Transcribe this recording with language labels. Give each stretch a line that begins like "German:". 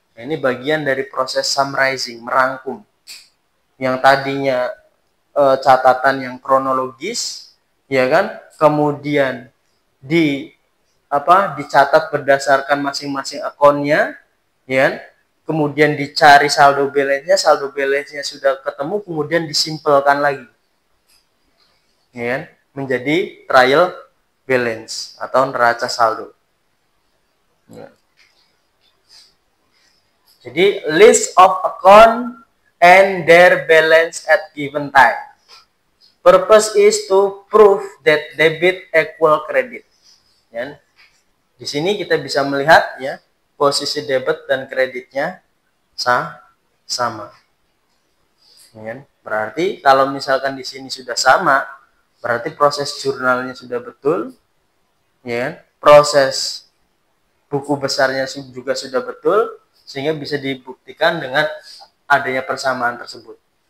Indonesian: Ini bagian dari proses summarizing, merangkum. Yang tadinya catatan yang kronologis, ya kan, kemudian dicatat berdasarkan masing-masing akunnya, ya, kemudian dicari saldo balance-nya sudah ketemu, kemudian disimpelkan lagi, ya, menjadi trial balance atau neraca saldo. Ya.
English: Jadi list of account and their balance at given time. Purpose is to prove that debit equal credit.
Indonesian: Ya. Di sini kita bisa melihat, ya, posisi debit dan kreditnya sama. Ya. Berarti kalau misalkan di sini sudah sama, berarti proses jurnalnya sudah betul, ya. Proses buku besarnya juga sudah betul, sehingga bisa dibuktikan dengan adanya persamaan tersebut.